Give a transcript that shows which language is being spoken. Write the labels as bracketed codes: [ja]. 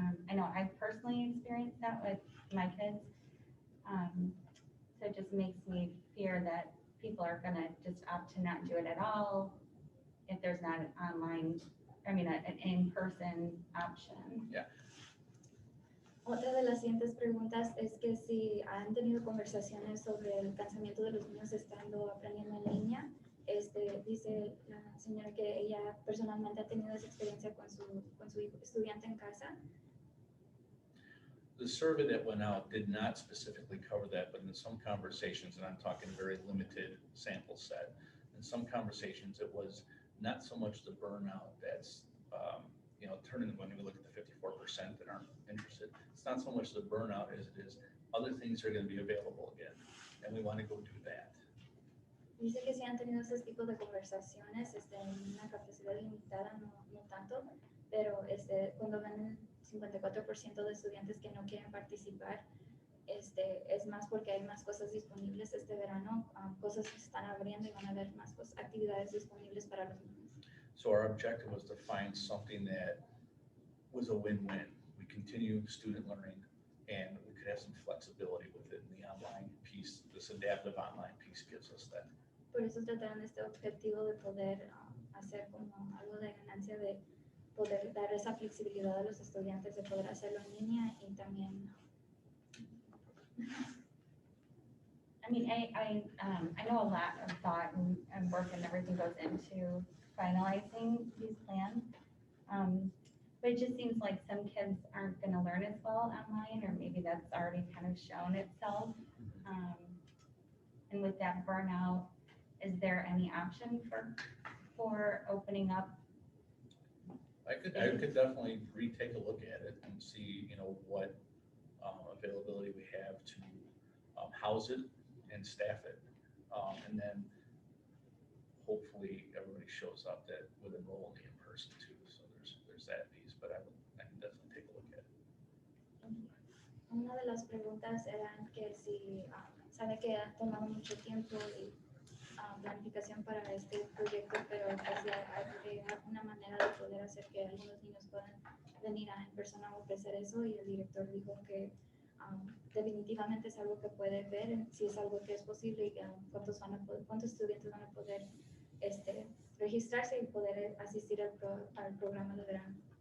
[en] I know I've personally experienced that with my kids. So it just makes me fear that people are gonna just opt to not do it at all if there's not an an in-person option. Yeah. [es] Otra de las siguientes preguntas es que si han tenido conversaciones sobre el cansamiento de los niños estando aprendiendo en línea. Dice la señora que ella personalmente ha tenido esa experiencia con su estudiante en casa. [en] The survey that went out did not specifically cover that, but in some conversations, and I'm talking very limited sample set, in some conversations it was not so much the burnout that's turning, when we look at the 54% that aren't interested, it's not so much the burnout as it is other things are going to be available again, and we want to go do that. [es] Dice que si han tenido esos tipos de conversaciones, en una capacidad limitada, no tanto, pero cuando ven el 54% de estudiantes que no quieren participar, es más porque hay más cosas disponibles este verano, cosas se están abriendo y van a haber más actividades disponibles para los niños. [en] So our objective was to find something that was a win-win. We continue student learning and we could have some flexibility with it. And the online piece, this adaptive online piece gives us that. [es] Por eso trataron este objetivo de poder hacer como algo de ganancia, de poder dar esa flexibilidad a los estudiantes, de poder hacerlo en línea y también. [en] I mean, I know a lot of thought and work and everything goes into finalizing these plans. But it just seems like some kids aren't going to learn as well online, or maybe that's already kind of shown itself. And with that burnout, is there any option for opening up? I could definitely retake a look at it and see, what availability we have to house it and staff it. And then hopefully everybody shows up that would enroll in person too. So there's that piece, but I can definitely take a look at it. [es] Una de las preguntas eran que si sabe que ha tomado mucho tiempo y planificación para este proyecto, pero pues hay una manera de poder hacer que algunos niños puedan venir en persona a ofrecer eso, y el director dijo que definitivamente es algo que puede ver, si es algo que es posible y cuántos estudiantes van a poder registrarse y poder asistir al programa de verano.